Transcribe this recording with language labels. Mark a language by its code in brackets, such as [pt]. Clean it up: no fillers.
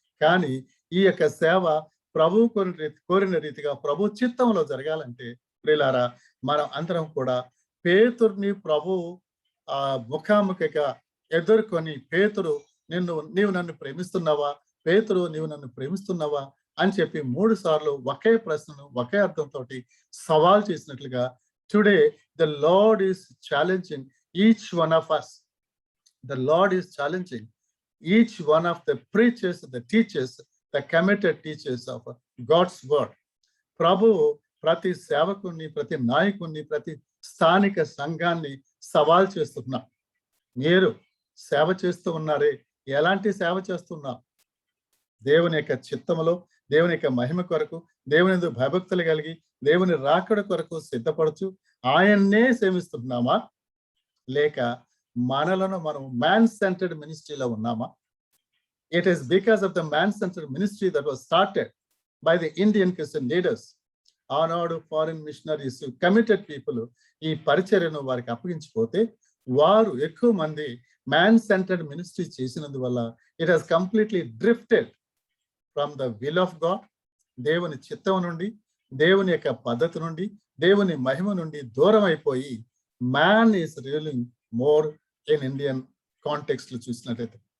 [te] కానీ ఈ యొక్క సేవ ప్రభు కోరిన రీతిగా ప్రభు చిత్తంలో జరగాలంటే ప్రియులారా, మనం అందరం కూడా పేతురుని ప్రభు ముఖాముఖిగా ఎదుర్కొని, పేతురు నీవు నన్ను ప్రేమిస్తున్నావా, పేతురు నీవు నన్ను ప్రేమిస్తున్నావా అని చెప్పి 3 సార్లు ఒకే ప్రశ్నను ఒకే అర్థంతో సవాల్ చేసినట్లుగా [en] Today the Lord is challenging each one of us. The Lord is challenging each one of the preachers, the teachers, the committed teachers of God's word. [te] ప్రభు ప్రతి సేవకుని, ప్రతి నాయకుని, ప్రతి స్థానిక సంఘాన్ని సవాల్ చేస్తున్నా. మీరు సేవ చేస్తూ ఉన్నారే, ఎలాంటి సేవ చేస్తున్నా? దేవుని యొక్క చిత్తములో, దేవుని యొక్క మహిమ కొరకు, దేవుని యందు భయభక్తులు కలిగి, దేవుని రాకడ కొరకు సిద్ధపడుచు ఆయన్నే సేవిస్తున్నామా, లేక మనలను మనం మ్యాన్ సెంటర్డ్ మినిస్ట్రీలో ఉన్నామా? [en] It is because of the man-centered ministry that was started by the Indian Christian leaders. [te] ఆనాడు [en] foreign missionaries, committed people [te] ఈ పరిచర్యను వారికి అప్పగించిపోతే వారు ఎక్కువ మంది man centred ministry చేసినందువల్ల [en] It has completely drifted from the will of God. [te] దేవుని చిత్తం నుండి, దేవుని యొక్క పద్ధతి నుండి, దేవుని మహిమ నుండి దూరం అయిపోయి [en] man is ruling more in Indian context [te] లో చూసినట్టయితే.